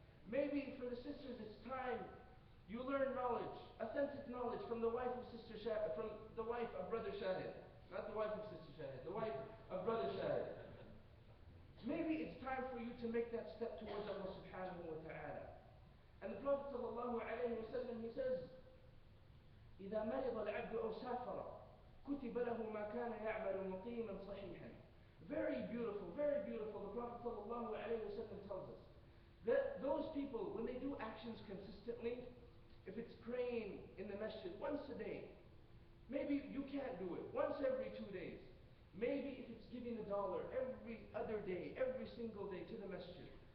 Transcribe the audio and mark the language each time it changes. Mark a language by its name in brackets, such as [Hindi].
[English] Maybe for the sisters, it's time you learn knowledge, authentic knowledge from the wife of Sister Shahid, from the wife of Brother Shahid. Not the wife of Sister Shahid, the wife of Brother Shahid. Maybe it's time for you to make that step towards Allah subhanahu wa ta'ala. And the Prophet sallallahu alayhi wa sallam, he says, [Arabic] إِذَا مَرِضَ الْعَبْدُ أَوْ سَافَرَ كُتِبَ لَهُ مَا كَانَ يَعْمَلُ مُقِيمًا صَحِيحًا. [English] Very beautiful, very beautiful. The Prophet sallallahu alayhi wa sallam tells us that those people, when they do actions consistently, if it's praying in the masjid once a day, maybe you can't do it, once every 2 days. Maybe if it's giving $1 every other day, every single day to the masjid.